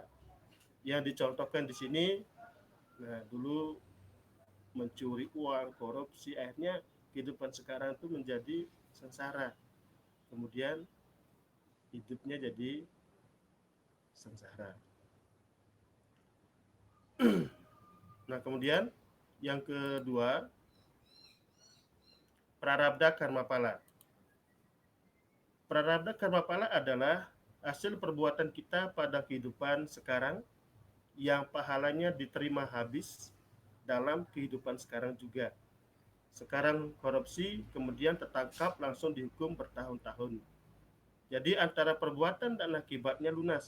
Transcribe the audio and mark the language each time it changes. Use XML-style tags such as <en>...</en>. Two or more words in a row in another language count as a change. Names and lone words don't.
<id>Yang dicontohkan di sini, nah dulu mencuri uang, korupsi, akhirnya kehidupan sekarang itu menjadi sengsara. Kemudian hidupnya jadi sengsara. Nah, kemudian yang kedua, prarabdha karma pala. Prarabdha karma pala adalah hasil perbuatan kita pada kehidupan sekarang yang pahalanya diterima habis dalam kehidupan sekarang juga. Sekarang korupsi, kemudian tertangkap langsung dihukum bertahun-tahun. Jadi antara perbuatan dan akibatnya lunas.</id>